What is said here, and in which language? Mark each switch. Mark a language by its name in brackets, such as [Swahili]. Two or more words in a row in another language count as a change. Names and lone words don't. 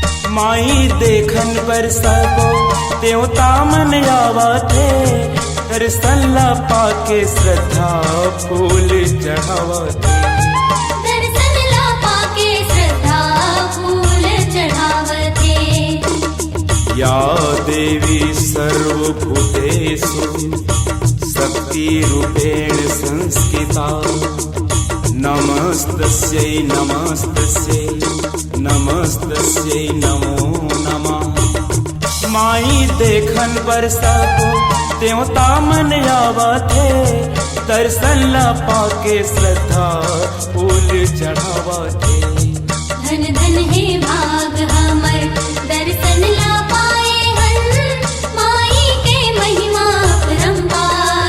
[Chhattisgarhi] माई देखन पर सबो देवता मन आवते, दर्शन ला पाके श्रद्धा फूल चढ़ावते। दर्शन ला पाके श्रद्धा फूल चढ़ावते। [Sanskrit] या देवी सर्वभूतेषु शक्तिरूपेण संस्थिता, नमस्तस्यै नमस्तस्यै नमस्तस्यै नमो नमः। [Chhattisgarhi] माई देखन पर सबो देवता मन आवते, दर्शन ला पाके श्रद्धा फूल चढ़ावते। धन धन हे भाग हमर दर्शन ला पाए हन, माई के महिमा अपरंपार।